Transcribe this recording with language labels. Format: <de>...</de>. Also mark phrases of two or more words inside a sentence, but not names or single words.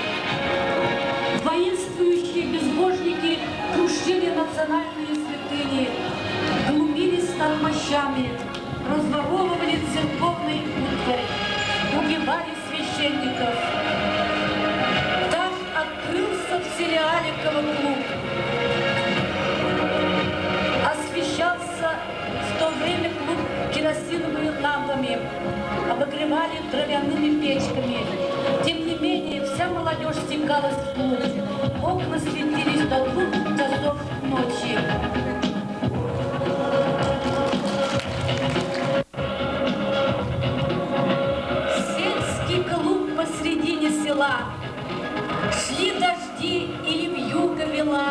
<ru>Воинствующие безбожники крушили национальные святыни, глумились над мощами, разворовывали церковный утварь, убивали священников. Так открылся в селе Аликово клуб. Освещался в то время клуб керосиновыми лампами, обогревали дровяными печками. Тем не менее, вся молодежь стекалась в клуб. Окна светились до 2 часов ночи. Посредине села шли дожди или вьюга вела.</ru>